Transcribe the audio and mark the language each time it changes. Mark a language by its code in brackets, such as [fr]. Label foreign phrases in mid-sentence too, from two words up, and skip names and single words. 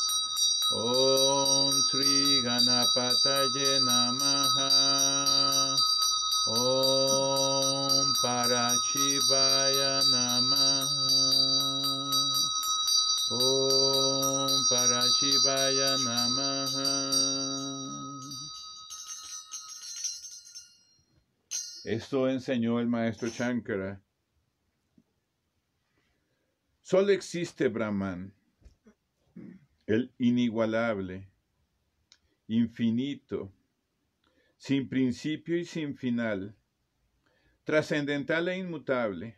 [sa] Om Sri Ganapataye Namaha. Om Parachivaya Namaha. Om Parachivaya Namaha. [es] Esto enseñó el maestro Shankara. Solo existe Brahman, el inigualable, infinito, sin principio y sin final, trascendental e inmutable.